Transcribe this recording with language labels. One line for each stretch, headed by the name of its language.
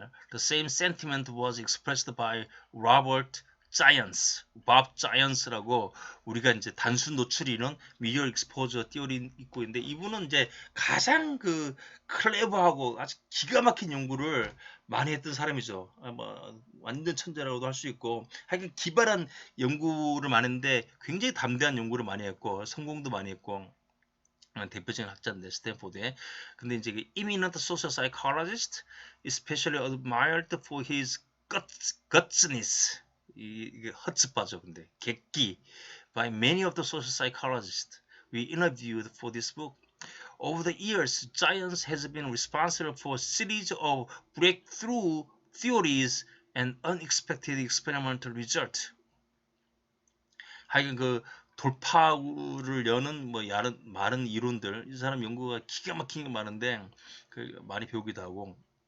English: the same sentiment was expressed by Robert
Korean: 자이언스, 밥 자이언스라고, 우리가 이제 단순 노출이론 미디어 익스포저 띠오리 있고 있는데, 이분은 이제 가장 클레버하고 아주 기가 막힌 연구를 많이 했던 사람이죠. 뭐 완전 천재라고도 할 수 있고, 하여간 기발한 연구를 많이 했는데 굉장히 담대한 연구를 많이 했고 성공도 많이 했고, 대표적인 학자인데 스탠포드에. 근데 이제
English: eminent social psychologist, especially admired for his gutsness,
Korean: 이게 허츠파죠. 근데 객기
English: by many of the social psychologists we interviewed for this book. Over the years, Giants has been responsible for a series of breakthrough theories and unexpected experimental results.
Korean: 하여간 돌파구를 여는 많은 이론들, 이 사람 연구가 기가 막힌 게 많은데 많이 배우기도 하고.